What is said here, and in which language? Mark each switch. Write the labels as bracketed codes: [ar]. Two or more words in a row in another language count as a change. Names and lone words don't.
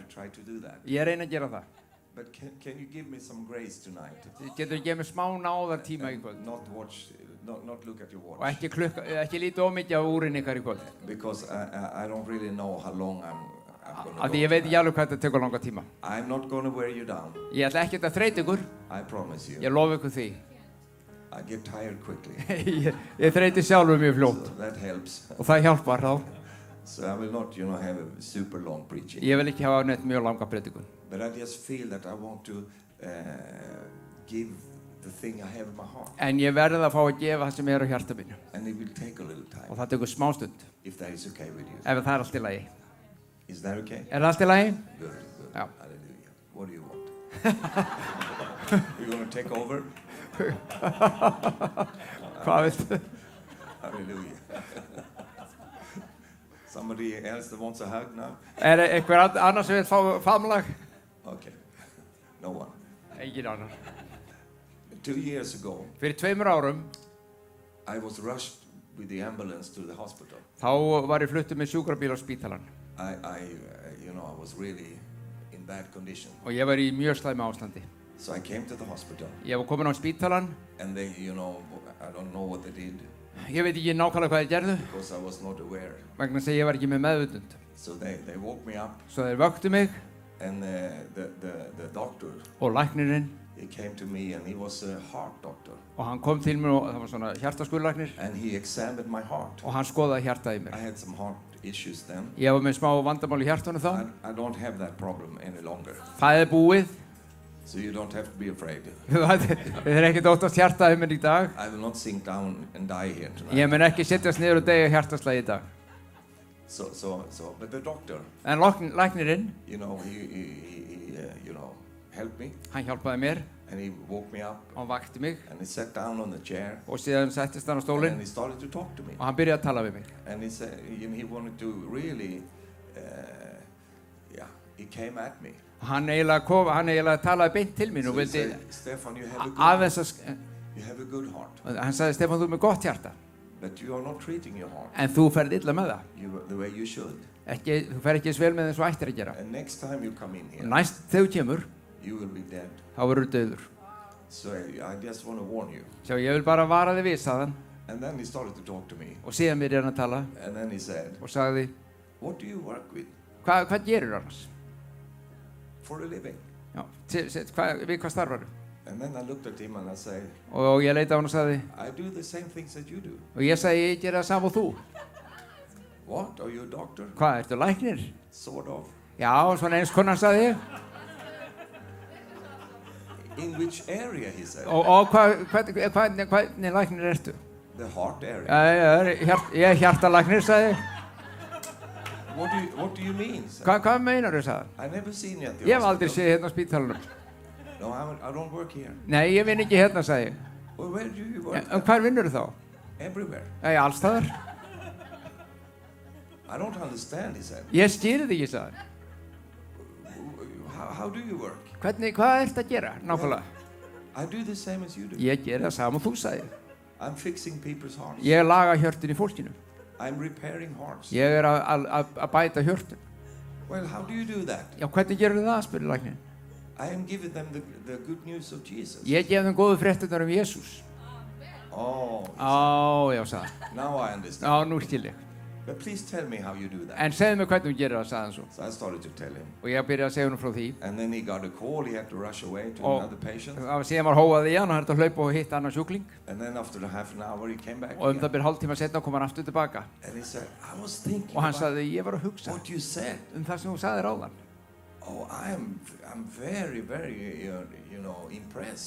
[en] I try to do that. [is] Ég reyna að gera það. [en] But can you give me some grace tonight? [is] Þið getur gefið mér smá náðar tíma í kvöld. [en] Not look at your [is] Og [en] watch. [is] ekki lítið of mikið á úrinn ykkar í kvöld. [en] Because I don't really know how long I'm [is] Af því [en] going [is] ég [en] to [is] veit [en] go. [is] ekki alveg hvað þetta tekur langa tíma. [en] I'm not going to wear you down. [is] Ég ætla ekkert að þreyta ykkur. [en] I promise you. [is] Ég lofa ykkur því. [en] I get tired quickly. [is] Ég þreyti sjálfur mjög fljótt. [en] So that helps. [is] Og það hjálpar þá. [en] So I will not, have a super long preaching. [is] Ég vil ekki hafa neitt mjög langa predikun. [en] But I just feel that I want to give the thing I have in my heart. [is] En ég verð að fá að gefa það sem er á hjarta mínu. [en] And it will take a little [is] Og [en] time, [is] það tekur smá stund. [en] if that is okay with you. [is] Ef það er allt í lagi. [en] Is that okay? [is] Er það allt í lagi? [en] Good. Yeah. Hallelujah. What do you want? You're going to take over? [is] Hvað viltu? [en] Hallelujah. Somebody else that wants a hug now? [is] Er einhver annar sem vil fá faðmlag? [en] Okay. No one. [is] Engin annar. [en] 2 years ago, [is] Fyrir 2 árum [en] I was rushed with the ambulance to the hospital. [is] þá var ég fluttur með sjúkrabíl á spítalann. [en] I was really in bad condition. [is] Og ég var í mjög slæmu ástandi. [en] So I came to the hospital, [is] Ég var komin á spítalann. [en] and they, I don't know what they did [is] Ég veit ekki nákvæmlega hvað þeir gerðu. [en] because I was not aware. [is] Vegna þess að ég var ekki með meðvitund. [en] So they woke me up, [is] Svo þeir vöktu mig [en] and the doctor, [is] og læknirinn. [en] he came to me, and he was a heart doctor, [is] Og hann kom til mér og það var svona hjartaskurðlæknir. [en] and he examined my heart. [is] Og hann skoðaði hjartað í [en] I [is] mér. [en] had some heart issues then. [is] Ég var með smá vandamál í hjartunum þá. [en] I don't have that problem any longer, [is] Það er búið. [en] so you don't have to be afraid. [is] Þið er ekkert óttast hjartað í mér í dag. [en] I will not sink down and die here tonight. [is] Ég mun ekki setjast niður og deyja hjartaslægi í dag. [en] But the doctor, [is] En læknirinn, [en] he helped me, [is] hann hjálpaði mér [en] and he woke me up, [is] og hann vakti mig [en] and he sat down on the chair, [is] og síðan settist hann á [en] and [is] stólinn [en] he started to talk to me, [is] og hann byrjaði að tala við mig. [en] and he said, he wanted to really, he came at me. [is] Hann eiginlega talaði beint til mín [en] So [is] og [en] he [is] vildi [en] said, Stefan, you have [is] aðeins að, [en] you have a good heart, [is] hann sagði, Stefán, þú er með gott hjarta, [en] but you are not treating your heart [is] en þú ferð illa með það. [en] the way you should. [is] Þú fer ekki eins vel með eins og ættir að gera. [en] And next time you come in here, [is] Næst þegar þú kemur, [en] you will be dead. [is] þá verður dauður. [en] So I just want to warn you. [is] Sjá, ég vil bara vara þig við, sagði hann. [en] And then he started to talk to me, [is] Og síðan byrjaði hann að tala [en] and then he said, [is] og sagði, [en] what do you work with [is] hvað gerir annars? [en] for a living? [is] Já, við hvað starfar? [en] And then I looked at him and I said, [is] Og ég leita á hann og sagði, [en] I do the same things that you do. [is] og ég sagði, ég gera það sama og þú. [en] What? Are you a doctor? [is] Hvað, ertu læknir? [en] Sort of. [is] Já, svona eins konar, sagði ég. [en] In which area, he said? [is] Og hvernig læknir ertu? [en] The heart area. [is] Ég er hjartalæknir, sagði ég. [en] What do you mean, sir? [is] Hvað meinar þú, sagði hann? [en] I never seen you at the [is] Ég hef aldrei [en] hospital. [is] séð hérna á spítalanum. [en] No, I don't work here. [is] Nei, ég vinn ekki hérna, sagði ég. [en] Well, where do you work? [is] En hvar vinnur þú þá? [en] Everywhere. [is] Allstaðar. [en] I don't understand, he said. [is] Ég skýri þig ekki, sagði hann. [en] How do you work? [is] Hvað ertu að gera, nákvæmlega? [en] I do the same as you do. [is] Ég gera það sama og þú, sagði ég. [en] I'm fixing people's hearts. [is] Ég laga hjörtun í fólkinu. [en] I'm repairing hearts. [is] Ég er að bæta hjörtun. [en] Well, how do you do that? [is] Já, hvernig gerur það, spurði læknir. [en] I am giving them the good news of Jesus. [is] Ég gef þeim góðu frétturnar Jesús. [en] Oh, [is] Já, sagði hann. [en] now I understand. [is] Já, nú skil ég. [en] But please tell me how you do that. [is] En segðu mig hvernig þú gerir það, sagði hann svo. [en] So I started to tell him. [is] Og ég byrjaði að segja honum frá því. [en] And then he got a call. He had to rush away to [is] Og [en] another patient. [is] síðan var hóað í hann og hann hætti að hlaupa og hitta annan sjúkling. [en] And then after a half an hour, he came back [is] Og það [en] again. [is] byrja hálftíma setna kom hann aftur tilbaka. [en] And he said, I was thinking [is] Og hann [en] about [is] sagði, ég var að hugsa [en] what you said. [is] það sem þú sagðir áðan. [en] Oh, I'm very, very, impressed.